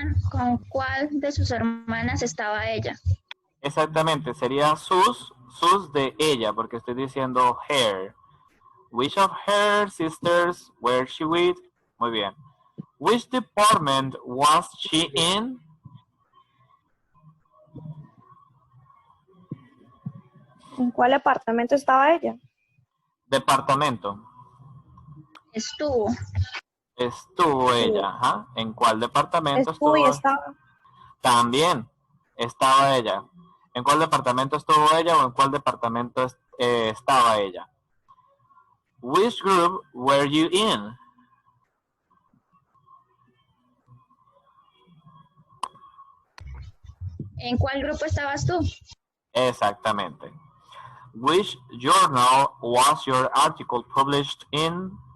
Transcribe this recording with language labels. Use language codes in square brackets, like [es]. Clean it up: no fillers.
[es] ¿Con cuál de sus hermanas estaba ella? Exactamente, sería sus de ella, porque estoy diciendo her. [en] Which of her sisters were she with? [es] Muy bien. [en] Which department was she in? [es] ¿En cuál apartamento estaba ella? Departamento. Estuvo. Estuvo ella, ajá. ¿En cuál departamento Estuvo y estuvo? estaba. También estaba ella. ¿En cuál departamento estuvo ella o en cuál departamento estaba ella? [en] Which group were you in? [es] ¿En cuál grupo estabas tú? Exactamente. [en] Which journal was your article published in?